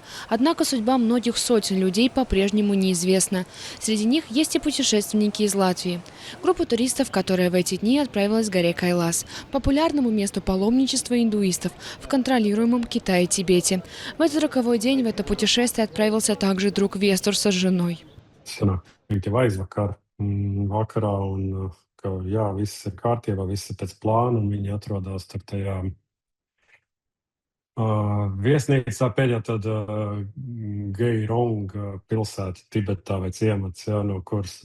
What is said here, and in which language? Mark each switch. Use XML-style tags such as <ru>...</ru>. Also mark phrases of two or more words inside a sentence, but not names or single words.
<ru>Однако судьба многих сотен людей по-прежнему неизвестна. Среди них есть и путешественники из Латвии. Группа туристов, которая в эти дни отправилась к горе Кайлас, популярному месту паломничества индуистов в контролируемом Китае и Тибете. В этот роковой день в это путешествие отправился также друг Вестур с женой.</ru> <lv>Sanāk jau aizvakar, vakarā un, ka jā, viss ir kārtībā, viss ir pēc plāna, un viņi atrodas tur tajā, viesnīcā pēdējā tad, Geirong pilsēta Tibetā vai ciemats, jā, no kuras</lv>